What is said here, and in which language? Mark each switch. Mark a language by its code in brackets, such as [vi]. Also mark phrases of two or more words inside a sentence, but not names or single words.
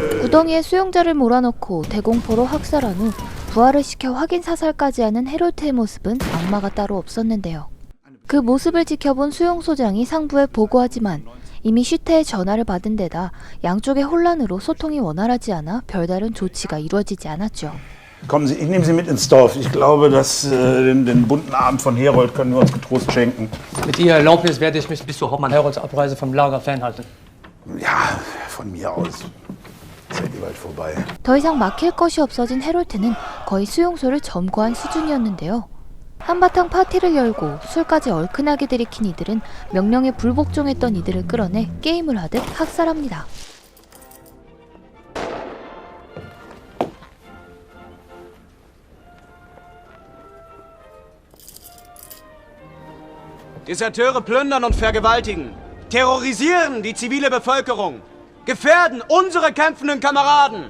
[ko] 구덩이에 수용자를 몰아넣고 대공포로 학살한 후 부활을 시켜 확인 사살까지 하는 헤롤트의 모습은 악마가 따로 없었는데요. 그 모습을 지켜본 수용소장이 상부에 보고하지만 이미 슈테의 전화를 받은 데다 양쪽의 혼란으로 소통이 원활하지 않아 별다른 조치가 이루어지지 않았죠. [de] Kommen Sie, ich nehme Sie mit ins Dorf. Ich glaube, dass den bunten Abend von Herold können wir uns getrost schenken. Mit Ihrer Erlaubnis werde ich mich bis zur Hauptmann Herolds Abreise vom Lager fernhalten. Ja, von mir aus. Ist ja eh bald vorbei. [ko] 더 이상 막힐 것이 없어진 헤롤트는 거의 수용소를 점거한 수준이었는데요. 한바탕 파티를 열고 술까지 얼큰하게 들이킨 이들은 명령에 불복종했던 이들을 끌어내 게임을 하듯 학살합니다. [de] Deserteure plündern und vergewaltigen, terrorisieren die zivile Bevölkerung, gefährden unsere kämpfenden Kameraden.